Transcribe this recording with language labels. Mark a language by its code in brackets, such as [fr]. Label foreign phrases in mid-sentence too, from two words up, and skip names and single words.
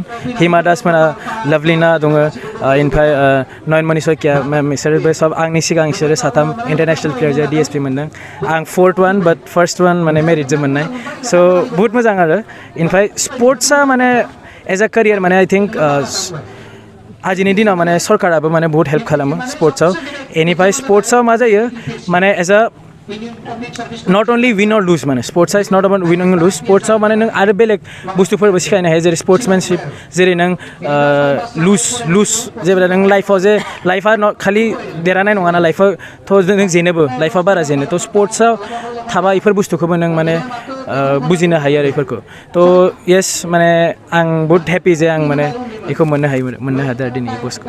[brx] हिमा दास मोना, लाभलिना दङ, ओमफ्राय नयनमणि सयकिया मेम, बिसोरो सब आंनि सिगां बिसोरो साथाम [en] international player [brx] जे DSP मोनदों। आं [en] 4th one but first one [brx] माने मेरिटजों मोननाय। स' बहुत मोजां आरो ओमफ्राय स्पर्ट्सआ माने [en] as a career [brx] माने [en] I think [brx] आजिनि दिनाव माने सरकाराबो माने बहुत हेल्प खालामो स्पर्ट्सआव। बेनिफ्राय स्पर्ट्सआव मा जायो माने [en] as a not only win or lose [brx] माने [en] sports is not about win or lose [brx] sports आव माने नों आरो बेलेग बुस्थुफोरबो सिखायनो हायो जेरै sportsmanship जेरै नों lose जेब्ला नों लाइफआव जे लाइफआ खालि देरहानाय नङाना लाइफआव थ' नों जेनोबो लाइफआ बारा जेनो थ' स्पर्ट्सआव थाबा इफोर बुस्थुखौबो नों माने बुजिनो हायो आरो इफोरखौ थ' येस माने आं बहुत हेपि जे आं माने बेखौ मोननो हादों आरो दिनै बसखौ